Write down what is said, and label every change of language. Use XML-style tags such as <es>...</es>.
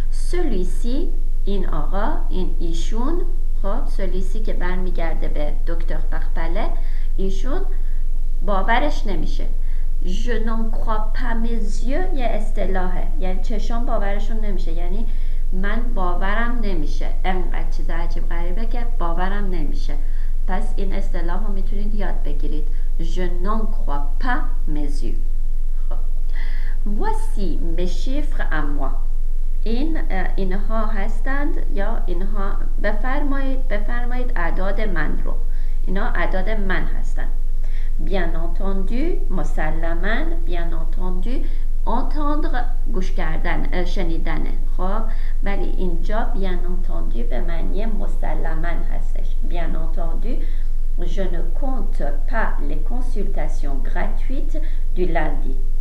<fr>Celui-ci،</fr> <fa>این آقا، این ایشون، خب</fa> <fr>celui-ci</fr> <fa>که برمیگرده به دکتر پرپله، ایشون باورش نمیشه.</fa> <fr>Je n'en crois pas mes yeux</fr> <fa>یه اصطلاحه، یعنی چشام باورشون نمیشه، یعنی من باورم نمیشه. انقدر چیز عجیب غریبه که باورم نمیشه. پس این اصطلاح رو میتونید یاد بگیرید.</fa> <fr>Je n'en crois pas mes yeux. Voici mes chiffres à moi.</fr> <fa>اینها هستند یا اینها بفرمایید اعداد من رو. اینها اعداد من هستند.</fa> <fr>Bien entendu،</fr> <fa>مسلماً،</fa> <fr>bien entendu، entendre</fr> <fa>گوش کردن، شنیدنه. خب ولی اینجا</fa> <fr>bien entendu</fr> <fa>به معنی مسلماً هستش.</fa> <fr>Bien entendu، je ne compte pas les consultations gratuites du lundi.</fr>